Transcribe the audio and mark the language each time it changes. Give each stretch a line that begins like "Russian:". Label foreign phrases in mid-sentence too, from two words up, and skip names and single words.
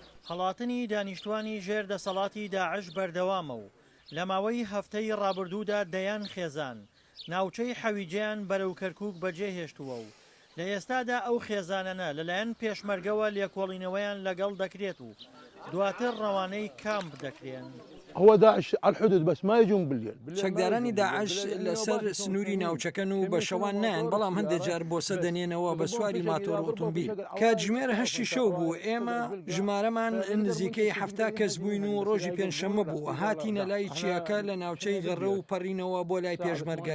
Central Kurdish: هەڵاتنی دانیشتوانی ژێر دەسەڵاتی داعش بەردەوامە و لە ماوەی هەفتەی ڕابردوودا دەیان خێزان ناوچەی حەویجیان بەرەو کەرکووک بەجێهێشتووە و لە ئێستادا ئەو خێزانانە لەلایەن پێشمەرگەوە لێکۆڵینەوەیان لەگەڵ دەکرێت و دواتر ڕەوانەی کامپ دەکرێن.
Arabic: هو داعش على الحدود بس ما يجون بالليل.
Central Kurdish: چەکدارانی داعش لەسەر سنووری ناوچەکەن و بە شەوان نایەن، بەڵام هەندێک جار بۆسە دەنێنەوە بە سواری ماتۆر ئۆتۆمبیل. کاتژمێر 8 شەو بوو، ئێمە ژمارەمان نزیکەی 70 کەس بووین و ڕۆژی پێنجشەممە بوو. هاتینە لای چیاکە لە ناوچەی غەڕە و پەڕینەوە بۆ لای پێشمەرگە.